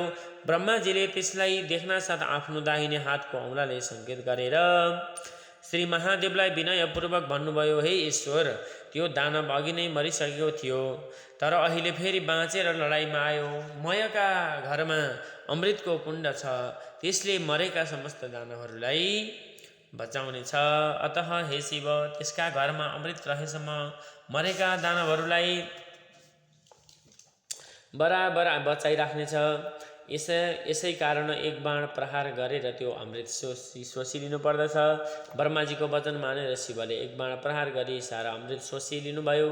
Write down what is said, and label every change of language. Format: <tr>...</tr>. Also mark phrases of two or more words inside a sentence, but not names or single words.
<ne>ब्रह्माजीले त्यसलाई देख्नासाथ आफ्नो दाहिने हातको औँलाले सङ्केत गरेर श्री महादेवलाई विनयपूर्वक भन्नुभयो, हे ईश्वर, त्यो दानव अघि नै मरिसकेको थियो, तर अहिले फेरि बाँचेर लडाइँमा आयो। मयका घरमा अमृतको कुण्ड छ, त्यसले मरेका समस्त दानवहरूलाई बचाउनेछ। अतः हे शिव, त्यसका घरमा अमृत रहेसम्म मरेका दानवहरूलाई बराबर बचाइराख्नेछ। यसै कारण एक बाण प्रहार गरेर त्यो अमृत सोसिलिनु पर्दछ। ब्रह्माजीको वचन मानेर शिवले एक बाण प्रहार गरी सारा अमृत सोसिलिनुभयो।</ne>